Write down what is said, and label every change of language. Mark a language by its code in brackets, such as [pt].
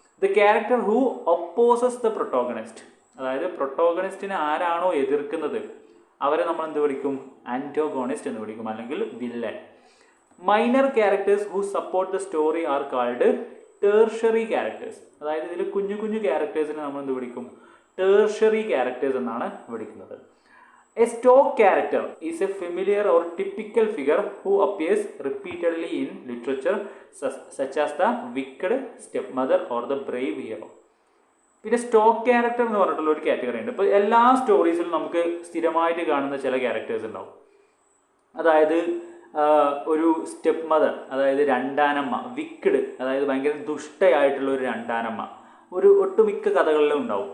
[en] The character who opposes the protagonist. [ml] അതായത് പ്രൊട്ടോഗണിസ്റ്റിനെ ആരാണോ എതിർക്കുന്നത് അവരെ നമ്മൾ എന്ത് വിളിക്കും? ആൻറ്റോഗോണിസ്റ്റ് എന്ന് വിളിക്കും, അല്ലെങ്കിൽ villain. [en] Minor characters who support the story are called tertiary characters. [ml] അതായത് ഇതിൽ കുഞ്ഞു ക്യാരക്ടേഴ്സിനെ നമ്മൾ എന്ത് വിളിക്കും? ടേർഷറി ക്യാരക്ടേഴ്സ് എന്നാണ് വിളിക്കുന്നത്. [en] A stock character is a familiar or typical figure who appears repeatedly in literature such as the wicked stepmother or the brave hero. [ml] പിന്നെ stock character എന്ന് പറഞ്ഞിട്ടുള്ള ഒരു കാറ്റഗറി ഉണ്ട്. ഇപ്പോൾ എല്ലാ സ്റ്റോറീസിലും നമുക്ക് സ്ഥിരമായിട്ട് കാണുന്ന ചില ക്യാരക്ടേഴ്സ് ഉണ്ടാവും. അതായത് ഒരു സ്റ്റെപ്പ് മദർ, അതായത് രണ്ടാനമ്മ. വിക്കഡ്, അതായത് ഭയങ്കര ദുഷ്ടയായിട്ടുള്ള ഒരു രണ്ടാനമ്മ, ഒരു ഒട്ടുമിക്ക കഥകളിലും ഉണ്ടാവും.